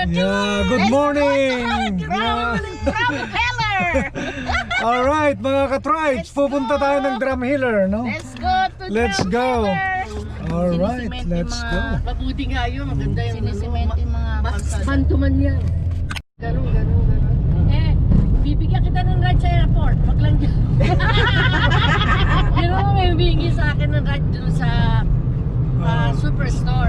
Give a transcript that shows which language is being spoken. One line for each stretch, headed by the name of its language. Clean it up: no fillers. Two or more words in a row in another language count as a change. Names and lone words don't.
English: Yeah, good morning. Drumheller.
Filipino: Alright, mga ka-tribes, pupunta tayo ng Drumheller, no?
English: Let's go to Let's go. Drumheller. Alright, let's go.
Filipino: Mabuti nga yun, maganda yung sinisemento yung mga kalsada. Mantuman yan. Ganun. Bibigyan kita ng ride sa airport. Wag lang dyan. Pero may bibigyan sa akin ng ride dun sa superstore.